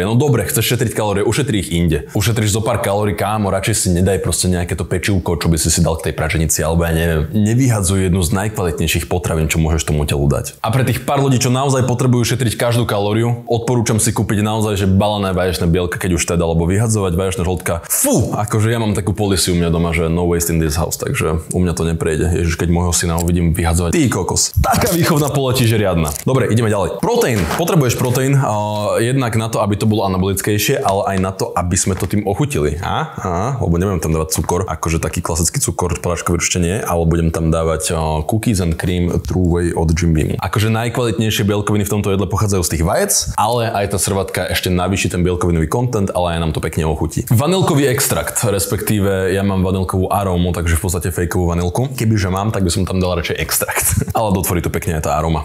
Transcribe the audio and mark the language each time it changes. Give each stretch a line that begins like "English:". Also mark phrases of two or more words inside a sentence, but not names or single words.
Slovak: No dobre, chceš šetriť kalórie, ušetri ich inde. Ušetríš zo pár kalórií, kámo, radšej si nedaj proste nejaké to pečivko, čo by si dal k tej praženici, alebo ja neviem. Nevyhadzuj jednu z najkvalitnejších potravín, čo môžeš tomu telu dať. A pre tých pár ľudí, čo naozaj potrebujú šetriť každú kalóriu, odporúčam si kúpiť naozaj že balené vaječné bielka, keď už teda, alebo vyhadzovať vaječné žltka. Fú, akože ja mám takú policiu u mňa doma, že
English: no waste in this house,
Slovak: takže u mňa to neprejde. Ježiš, keď môjho syna uvidím vyhadzovať. Ty kokos. Taká výchovná poľa tiež je riadna. Dobre, ideme ďalej. Proteín. Potrebuješ proteín jednak na to, aby to bolo anabolickejšie, ale aj na to, aby sme to tým ochutili. Lebo nebudem tam dávať cukor, akože taký klasický cukor, porážkový určite nie, ale budem tam dávať
English: cookies and cream
Slovak: True Way od Jim Beamu. Akože najkvalitnejšie bielkoviny v tomto jedle pochádzajú z tých vajec, ale aj tá servatka ešte navýši ten bielkovinový content, ale aj nám to pekne ochutí. Vanilkový extrakt, respektíve ja mám vanilkovú arómu, takže v podstate fejkovú vanilku. Kebyže mám, tak by som tam dal radšej extrakt. Ale dotvorí to pekne aj tá aroma.